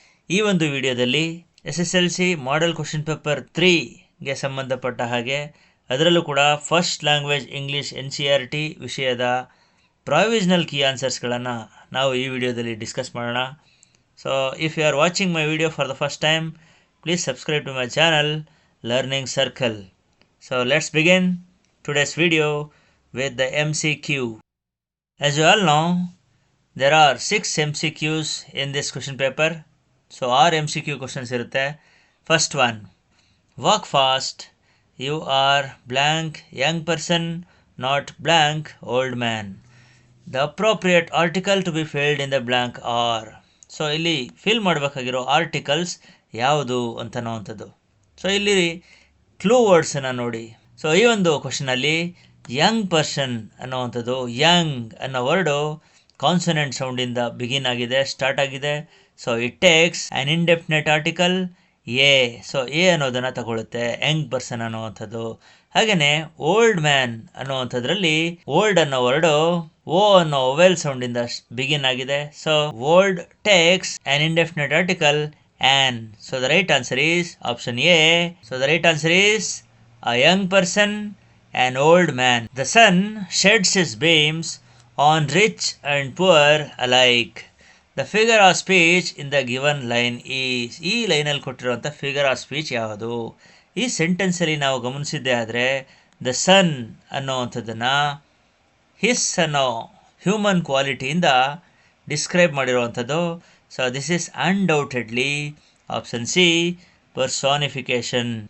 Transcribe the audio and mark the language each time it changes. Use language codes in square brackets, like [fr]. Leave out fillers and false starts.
[kn] ಈ ಒಂದು ವಿಡಿಯೋದಲ್ಲಿ SSLC Model Question Paper 3ಗೆ ಸಂಬಂಧಪಟ್ಟ ಹಾಗೆ ಅದರಲ್ಲೂ ಕೂಡ ಫಸ್ಟ್ ಲ್ಯಾಂಗ್ವೇಜ್ ಇಂಗ್ಲೀಷ್ NCERT ವಿಷಯದ ಪ್ರಾವಿಷನಲ್ ಕೀ ಆನ್ಸರ್ಸ್ಗಳನ್ನು ನಾವು ಈ ವಿಡಿಯೋದಲ್ಲಿ ಡಿಸ್ಕಸ್ ಮಾಡೋಣ. [en] So if you are watching my video for the first time, please subscribe to my channel learning circle. So let's begin today's video with the MCQ. As you all know, there are 6 MCQs in this question paper. So 6 MCQ questions [kn] irutte. [en] First one, walk fast. You are blank young person, not blank old man. The appropriate article to be filled in the blank are. [kn] So ಇಲ್ಲಿ fill ಮಾಡಬೇಕಾಗಿರೋ articles ಯಾವುದು ಅಂತ ಅನ್ನೋವಂಥದ್ದು. So ಇಲ್ಲಿ clue ವರ್ಡ್ಸನ್ನು ನೋಡಿ. So ಈ ಒಂದು ಕ್ವಶನಲ್ಲಿ Young person ಅನ್ನೋವಂಥದ್ದು, Young ಅನ್ನೋ word consonant ಸೌಂಡಿಂದ begin ಆಗಿದೆ, start ಆಗಿದೆ. [en] So it takes an indefinite article a. [kn] So A ಅನ್ನೋದನ್ನು ತಗೊಳುತ್ತೆ, ಯಂಗ್ ಪರ್ಸನ್ ಅನ್ನೋವಂಥದ್ದು. ಹಾಗೆಯೇ ಓಲ್ಡ್ ಮ್ಯಾನ್ ಅನ್ನೋವಂಥದ್ರಲ್ಲಿ ಓಲ್ಡ್ ಅನ್ನೋ ವರ್ಡು ಓ ಅನ್ನೋ ಒವೆಲ್ ಸೌಂಡಿಂದ ಬಿಗಿನ್ ಆಗಿದೆ. [en] So old takes an indefinite article an. So the right answer is option A. So the right answer is a young person, an old man. The sun sheds his beams on rich and poor alike. The figure of speech in the given line is. [kn] ಈ ಲೈನಲ್ಲಿ ಕೊಟ್ಟಿರುವಂಥ figure of speech ಯಾವುದು? ಈ ಸೆಂಟೆನ್ಸಲ್ಲಿ ನಾವು ಗಮನಿಸಿದ್ದೇ ಆದರೆ the sun ಅನ್ನೋವಂಥದ್ದನ್ನು his ಅನ್ನೋ human ಕ್ವಾಲಿಟಿಯಿಂದ describe ಮಾಡಿರುವಂಥದ್ದು. [en] So this is undoubtedly option C, personification.